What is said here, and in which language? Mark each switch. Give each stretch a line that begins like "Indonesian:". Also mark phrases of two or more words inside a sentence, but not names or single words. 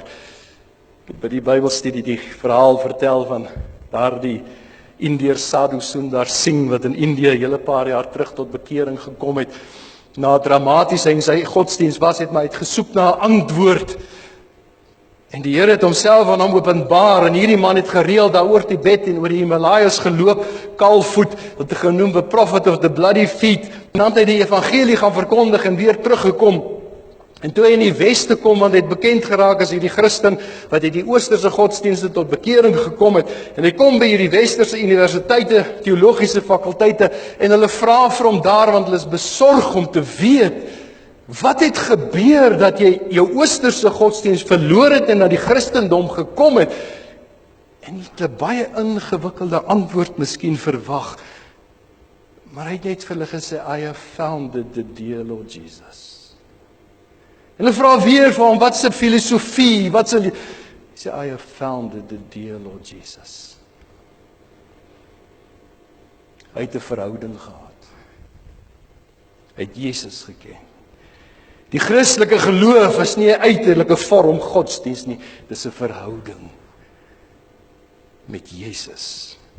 Afrikaans: Ek het by die Bybelstudie die verhaal vertel van daardie Indiër Sadhu Sundar Singh wat in Indië 'n hele paar jaar terug tot bekering gekom het. Na dramaties en sy godsdiens was het, maar hy het gesoek na 'n antwoord. En die Here het homself aan hom openbaar en hierdie man het gereeld daaroor Tibet en oor die Himalajas geloop, kaalvoet, wat genoem
English: the prophet of the bloody feet.
Afrikaans: En dan het hy die evangelie gaan verkondig en weer teruggekom. En toe hy in die Weste kom, want hy het bekend geraak as hierdie Christen, wat uit die Oosterse godsdienste tot bekering gekom het, en hy kom by hierdie Westerse universiteite, teologiese fakulteite, en hulle vra vir hom daar, want hulle is besorg om te weet, wat het gebeur dat jy jou Oosterse godsdienst verloor het en na die Christendom gekom het? En jy het 'n baie ingewikkelde antwoord miskien verwag, maar hy het net vir hulle gesê,
English: I have founded the dear Lord Jesus.
Afrikaans: En hulle vra weer vir hom, wat is 'n filosofie? Wat is 'n... Hy sê,
English: I have founded the dear Lord Jesus.
Afrikaans: Hy het 'n verhouding gehad. Hy het Jesus geken. Die Christelike geloof is nie 'n uiterlike vorm godsdiens nie, dis 'n verhouding met Jesus.